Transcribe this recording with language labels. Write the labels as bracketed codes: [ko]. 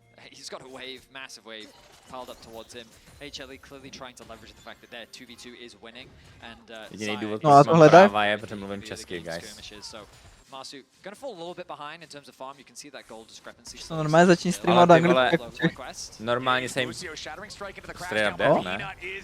[en] He's got a wave, massive wave, piled up towards him. HLE clearly trying to leverage the fact that their 2v2 is winning, and [cs] jediný důvod, no, proč mám práva je, protože mluvím česky, guys. [en] Masu gonna fall a little bit behind in terms of farm. You can see that gold discrepancy. [cs] To normálně začni streamovat anglicky. Normálně se jim [en] straight up death, [cs] ne?